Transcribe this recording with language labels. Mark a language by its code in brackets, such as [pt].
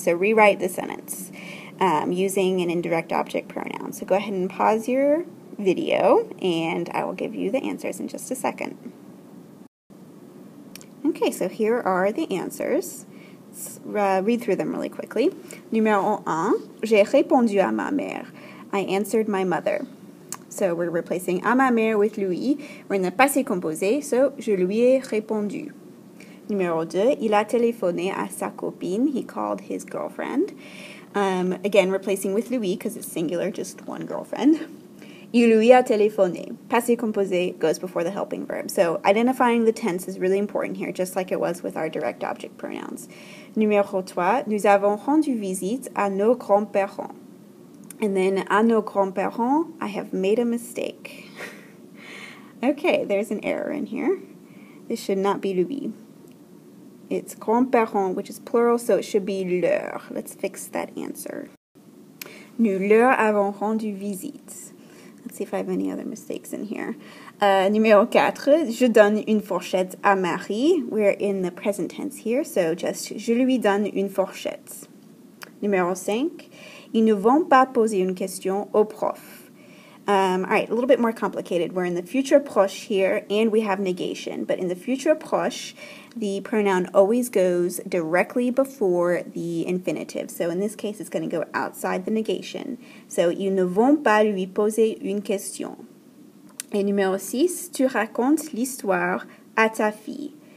[en] So rewrite the sentence using an indirect object pronoun. So go ahead and pause your video, and I will give you the answers in just a second. Okay, so here are the answers. Let's read through them really quickly. [fr] Numéro 1, j'ai répondu à ma mère. [en] I answered my mother. So we're replacing à ma mère with lui. We're in the passé composé, so [fr] je lui ai répondu. Numéro 2, il a téléphoné à sa copine. [en] He called his girlfriend. Again, replacing with lui because it's singular, just one girlfriend. [fr] Il lui a téléphoné. [en] Passé composé goes before the helping verb. So identifying the tense is really important here, just like it was with our direct object pronouns. [fr] Numéro 3, nous avons rendu visite à nos grands-parents. [en] And then [fr] à nos grands-parents, [en] I have made a mistake. Okay, there's an error in here. This should not be lui. It's grands-parents, which is plural, so it should be leur. Let's fix that answer. [fr] Nous leur avons rendu visite. [en] Let's see if I have any other mistakes in here. [fr] Numéro 4, je donne une fourchette à Marie. [en] We're in the present tense here, so just [fr] je lui donne une fourchette. Numéro 5, ils ne vont pas poser une question au prof. [en] All right, a little bit more complicated. We're in the future proche here, and we have negation. But in the future proche, the pronoun always goes directly before the infinitive. So in this case, it's going to go outside the negation. So, [fr] ils ne vont pas lui poser une question. Et numéro 6, tu racontes l'histoire à ta fille.